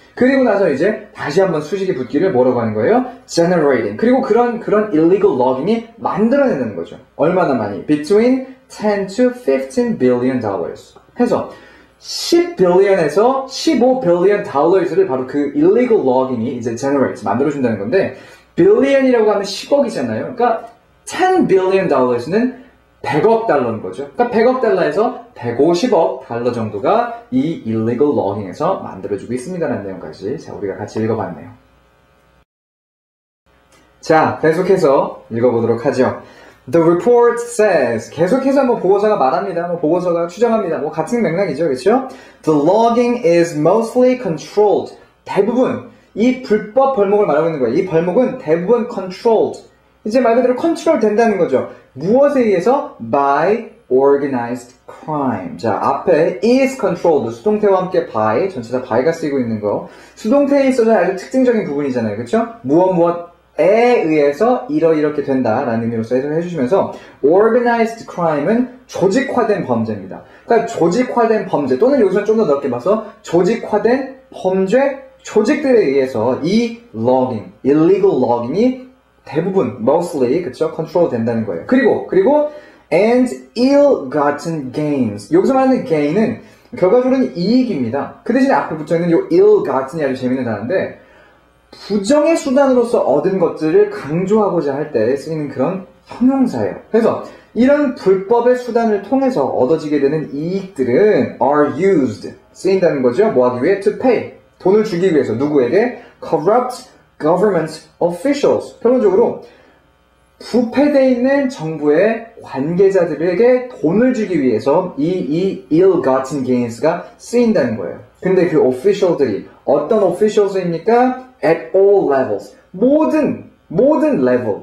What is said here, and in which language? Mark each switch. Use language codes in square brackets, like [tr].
[ko] 그리고 나서 이제 다시 한번 수식이 붙기를 뭐라고 하는 거예요? generating. 그리고 그런 illegal logging이 만들어낸다는 거죠. 얼마나 많이? [en] Between 10 to 15 billion dollars. [ko] 해서 10billion에서 15billion dollars를 바로 그 illegal logging이 이제 generate, 만들어준다는 건데 billion이라고 하면 10억이잖아요. 그러니까 10 billion dollars는 100억 달러인 거죠. 그러니까 100억 달러에서 150억 달러 정도가 이 illegal logging에서 만들어주고 있습니다라는 내용까지 자 우리가 같이 읽어봤네요. 자, 계속해서 읽어보도록 하죠. [en] The report says [ko] 계속해서 뭐 보고서가 말합니다. 뭐 보고서가 추정합니다. 뭐 같은 맥락이죠, 그렇죠? [en] The logging is mostly controlled. [ko] 대부분 이 불법 벌목을 말하고 있는 거예요. 이 벌목은 대부분 controlled. 이제 말 그대로 컨트롤 된다는 거죠. 무엇에 의해서? [en] By organized crime. [ko] 자, 앞에 is controlled. 수동태와 함께 by, 전체가 by가 쓰이고 있는 거. 수동태에 있어서 아주 특징적인 부분이잖아요. 그렇죠? 무엇에 의해서 이렇게 된다라는 의미로서 해석을 해주시면서 organized crime은 조직화된 범죄입니다. 그러니까 조직화된 범죄 또는 여기서는 좀 더 넓게 봐서 조직화된 범죄 조직들에 의해서 이 logging, illegal logging이 대부분, mostly, 그쵸? control 된다는 거예요. 그리고, [en] and ill-gotten gains. [ko] 여기서 말하는 gain은 결과적으로는 이익입니다. 그 대신에 앞에 붙어있는 이 ill-gotten이 아주 재밌는 단어인데, 부정의 수단으로서 얻은 것들을 강조하고자 할 때 쓰이는 그런 형용사예요. 그래서 이런 불법의 수단을 통해서 얻어지게 되는 이익들은 are used, 쓰인다는 거죠. 뭐 하기 위해? [en] to pay. [ko] 돈을 주기 위해서 누구에게? [en] corrupt government officials. [ko] 결론적으로 부패되어 있는 정부의 관계자들에게 돈을 주기 위해서 이 ill-gotten gains가 쓰인다는 거예요. 근데 그 official들이 어떤 officials입니까? [en] at all levels. [ko] 모든 [en] level.